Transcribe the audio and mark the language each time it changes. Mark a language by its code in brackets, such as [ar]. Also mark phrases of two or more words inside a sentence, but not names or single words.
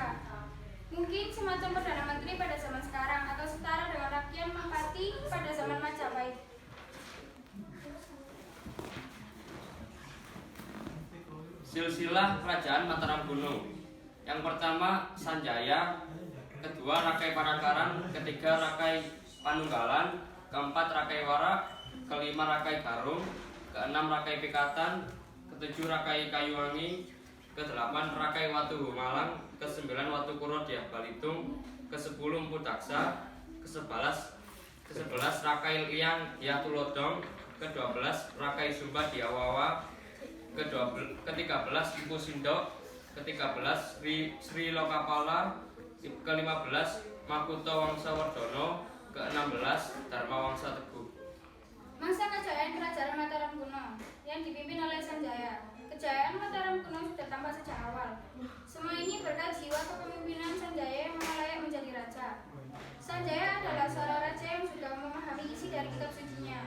[id] Mungkin semacam Perdana Menteri pada zaman sekarang atau setara dengan Rakyat Mangpati pada zaman Majapahit. Silsilah Kerajaan Mataram kuno. Yang pertama Sanjaya, kedua Rakai Panangkaran, ketiga Rakai Panunggalan, keempat Rakai Warak, kelima Rakai Garung, keenam Rakai Pikatan, ketujuh Rakai Kayuwangi, kedelapan Rakai Watu Malang, kesembilan Watu Kuro Diah Balitung, kesepuluh Empu Daksa, kesebelas Rakai Liang Diah Tulodong, kedua-belas Rakai Sumba Diah Wawa, ke-13 Empu Sindok, ke-13 Sri Lokapala, ke-15 Makuto Wangsa Wardono, ke-16 Dharma Wangsa Teguh. Masa kejayaan Kerajaan Mataram kuno yang dipimpin oleh Sanjaya. Kejayaan Mataram kuno sudah tampak sejak awal. Semua ini berkat jiwa kepemimpinan Sanjaya yang layak menjadi raja. Sanjaya adalah seorang raja yang sudah memahami isi dari kitab sucinya.